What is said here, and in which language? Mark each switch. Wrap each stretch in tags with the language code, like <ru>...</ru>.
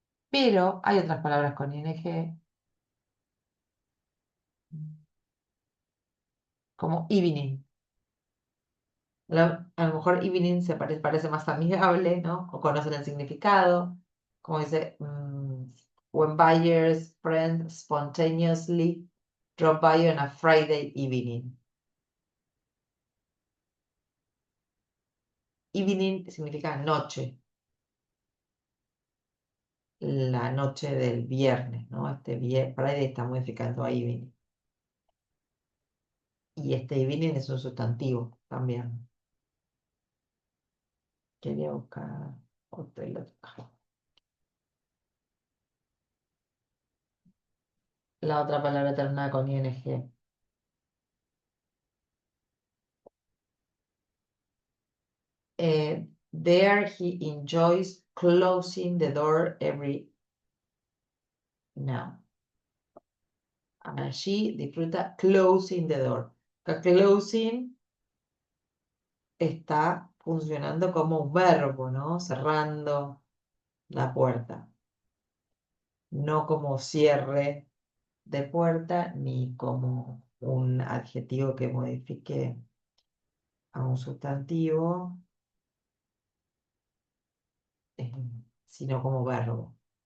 <es>Pero hay otras palabras con ing como evening. A lo mejor evening parece más amigable, ¿no? O conocen el significado. Como dice,</es> <en>when buyers, friends spontaneously drop by on a Friday evening.</en> <es>Evening significa noche, la noche del viernes, ¿no? Friday está modificando a evening. Y este evening es un sustantivo también. Quería buscar otro y lo buscaba. La otra palabra terminada con ing.</es> <en>There he enjoys closing the door every now.</en> <es>Allí disfruta</es> <en>closing the door.</en> <es>Que closing está funcionando como un verbo, ¿no? Cerrando la puerta. No como cierre de puerta ni como un adjetivo que modifique a un sustantivo, eh, sino como verbo.</es>